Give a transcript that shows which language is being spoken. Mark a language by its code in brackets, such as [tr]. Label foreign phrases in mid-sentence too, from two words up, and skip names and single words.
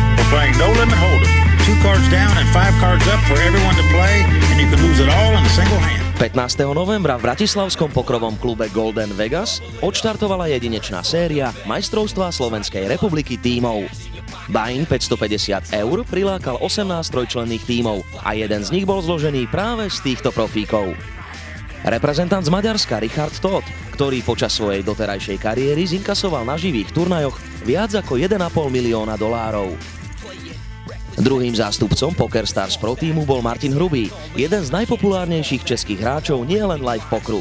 [en] playing No Limit Hold'em. 2 cards down and 5 cards up for everyone to play, and you can lose it all in a single hand. [sk] 15. novembra v bratislavskom pokrovom klube Golden Vegas odštartovala jedinečná séria majstrovstva Slovenskej republiky tímov. Buy-in 550 € prilákal 18 trojčlenných tímov a jeden z nich bol zložený práve z týchto profíkov. Reprezentant z Maďarska Richard Todt, ktorý počas svojej doterajšej kariéry zinkasoval na živých turnajoch viac ako 1,5 milióna $. Druhým zástupcom PokerStars Pro týmu bol Martin Hrubý, jeden z najpopulárnejších českých hráčov nielen live pokeru.